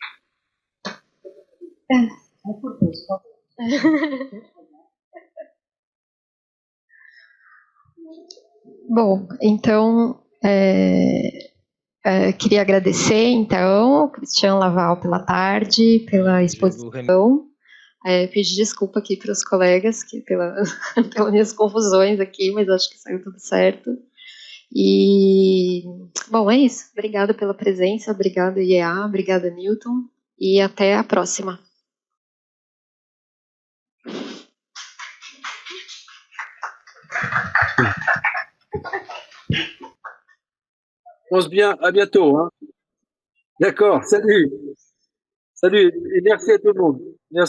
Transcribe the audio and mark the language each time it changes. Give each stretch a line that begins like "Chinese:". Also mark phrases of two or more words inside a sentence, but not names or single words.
Portuguese: Bom, então queria agradecer então ao Christian Laval pela tarde, pela exposição. Pedir desculpa aqui para os colegas pelas minhas confusões aqui, mas acho que saiu tudo certo. E, bom, é isso. Obrigada pela presença, obrigada IEA, obrigada Newton, e até a próxima.
French: Pense bien, à bientôt. Hein. D'accord, salut. Salut, et merci à tout le monde.